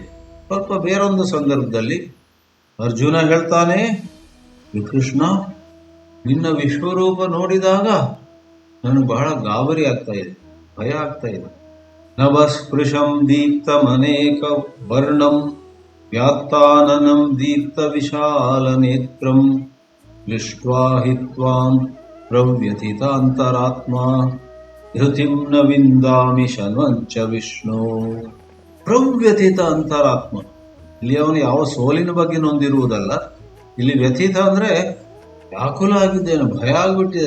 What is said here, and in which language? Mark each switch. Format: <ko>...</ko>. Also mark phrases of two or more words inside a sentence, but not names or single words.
<kn>ಸ್ವಲ್ಪ ಬೇರೊಂದು ಸಂದರ್ಭದಲ್ಲಿ ಅರ್ಜುನ ಹೇಳ್ತಾನೆ, ಕೃಷ್ಣ ನಿನ್ನ ವಿಶ್ವರೂಪ ನೋಡಿದಾಗ ನನಗೆ ಬಹಳ ಗಾಬರಿ ಆಗ್ತಾ ಇದೆ, ಭಯ ಆಗ್ತಾ ಇದೆ.</kn> <sa>ನಭಸ್ಪೃಶಂ ದೀಪ್ತಮನೇಕ ವರ್ಣಂ ವ್ಯಾತ್ತಾನನಂ ದೀಪ್ತ ವಿಶಾಲ ನೇತ್ರಂ ದೃಷ್ಟ್ವಾ ಹಿ ತ್ವಾಂ ಪ್ರವ್ಯಥಿತ ಅಂತರಾತ್ಮ ಧೃತಿಂ ನ ವಿಂದಾಮಿ ಶನ್ವಂಚ ವಿಷ್ಣು. ಪ್ರವ್ಯಥಿತ ಅಂತರಾತ್ಮ,</sa> <kn>ಇಲ್ಲಿ ಅವನು ಯಾವ ಸೋಲಿನ ಬಗ್ಗೆ ನೊಂದಿರುವುದಲ್ಲ. ಇಲ್ಲಿ ವ್ಯಥಿತ ಅಂದ್ರೆ ವ್ಯಾಕುಲ ಆಗಿದ್ದೇನೆ, ಭಯ ಆಗ್ಬಿಟ್ಟಿದೆ.</kn>